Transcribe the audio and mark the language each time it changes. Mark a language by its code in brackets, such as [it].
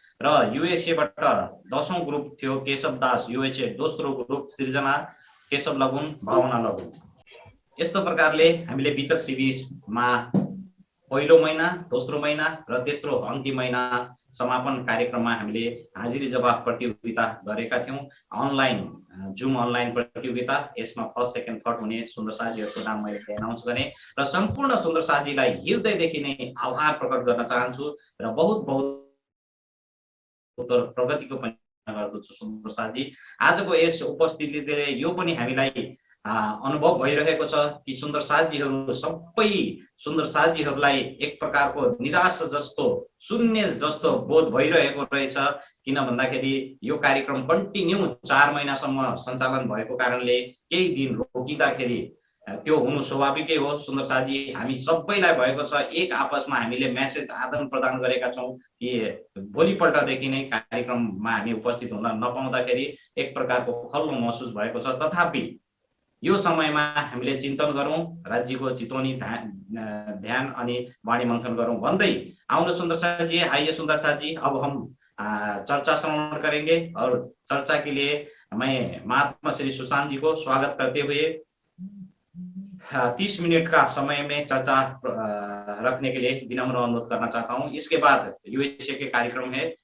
[ne] र USA बाट 10औं group थियो केशव दास USA, दोस्रो ग्रुप सृजना, केशव लगुन, भावना लगुन। यस्तो प्रकारले हामीले वितक शिविरमा पहिलो महिना, दोस्रो महिना र तेस्रो अन्तिम महिना समापन कार्यक्रममा हामीले हाजिरी जवाफ प्रतियोगिता गरेका थियौं। अनलाइन जुम अनलाइन प्रतियोगिता। यसमा फर्स्ट सेकेन्ड थर्ड हुने सुन्दर साथीहरूको नाम मैले एनाउन्स गरेँ र सम्पूर्ण सुन्दर साथीलाई हृदयदेखि नै आभार प्रकट गर्न चाहन्छु र बहुत प्रगतिको पनि गर्दछु सुन्दर साथी। आजको यस उपस्थितिले यो पनि हामीलाई अनुभव भइरहेको छ कि सुन्दर साथीहरू सबै सुन्दर साथीहरूलाई एक प्रकारको निराश जस्तो, शून्य जस्तो बोध भइरहेको रहेछ। किन भन्दाखेरि यो कार्यक्रम कन्टिन्यू 4 महिनासम्म सञ्चालन भएको कारणले केही दिन रोकिँदाखेरि त्यो हुनु स्वाभाविकै हो सुन्दर साथी। हामी सबैलाई भएको छ, एक आपसमा हामीले मेसेज आदान प्रदान गरेका छौँ कि भोलिपल्टदेखि नै कार्यक्रममा हामी उपस्थित हुन नपाउँदाखेरि एक प्रकारको खल्लो महसुस भएको छ। तथापि यो समयमा हामीले चिन्तन गरौँ, राज्यको चितवनी ध्यान अनि वाणी मन्थन गरौँ भन्दै आउनु सुन्दर साथी। [hi] आइए सुन्दर साथी, अब हम चर्चा श्रवण करेंगे और चर्चा के लिए मैं महात्मा श्री सुशांत जी को स्वागत करते हुए 30 मिनट का समय में चर्चा रखने के लिए विनम्र अनुरोध करना चाहता हूँ। इसके बाद USA के कार्यक्रम है।